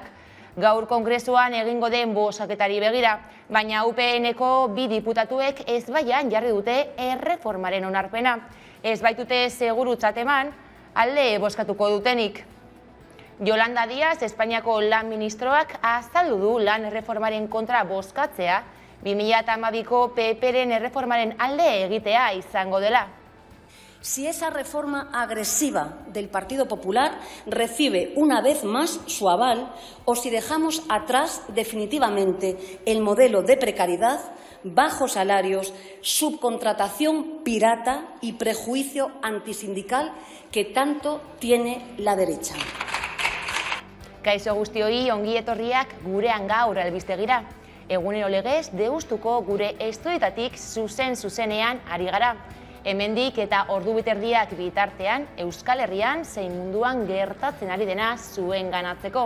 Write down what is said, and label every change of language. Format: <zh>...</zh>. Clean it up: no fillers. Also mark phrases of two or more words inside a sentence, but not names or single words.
<eu>Gaur kongresuan egingo den bozketari begira, baina UPNeko bi diputatuek ezbaian jarri dute erreformaren onarpena. Ez baitute segurutzat eman, alde bozkatuko dutenik. Yolanda Díaz, Espainiako lan ministroak azaldu du lan erreformaren kontra bozkatzea, 2012ko PPren erreformaren alde egitea izango dela.</eu> <es>Si esa reforma agresiva del Partido Popular recibe una vez más su aval o si dejamos atrás definitivamente el modelo de precariedad, bajos salarios, subcontratación pirata y prejuicio antisindical que tanto tiene la derecha.</es> <eu>Kaixo guztioi, ongi etorriak gurean gaur albistegira. Egunero legez deustuko gure estudioetatik zuzenean ari gara. Hemendik eta ordu biterdiak bitartean Euskal Herrian zein munduan gertatzen ari dena zuen ganatzeko.</eu>